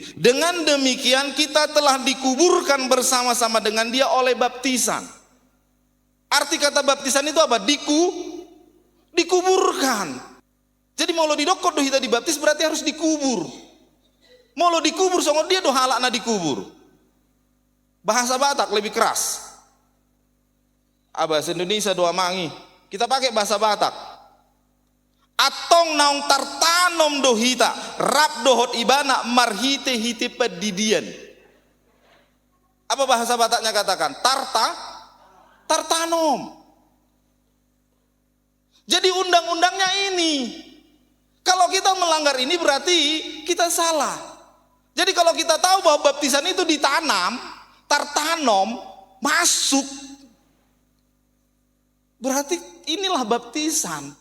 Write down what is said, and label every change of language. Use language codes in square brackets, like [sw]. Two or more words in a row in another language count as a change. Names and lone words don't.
[id] Dengan demikian kita telah dikuburkan bersama-sama dengan dia oleh baptisan. Arti kata baptisan itu apa? Dikuburkan. Jadi mau lo didokot do kita dibaptis berarti harus dikubur. Mau lo dikubur sama dia do halakna dikubur. Bahasa Batak lebih keras. Bahasa Indonesia doa mangi. Kita pakai bahasa Batak. [bbc] Atong naung tartanom dohita rap dohot ibana marhite hite pedidian. [id] Apa bahasa Bataknya katakan? Tartanom. Jadi undang-undangnya ini. Kalau kita melanggar ini berarti kita salah. Jadi kalau kita tahu bahwa baptisan itu ditanam, tartanom, masuk, berarti inilah baptisan.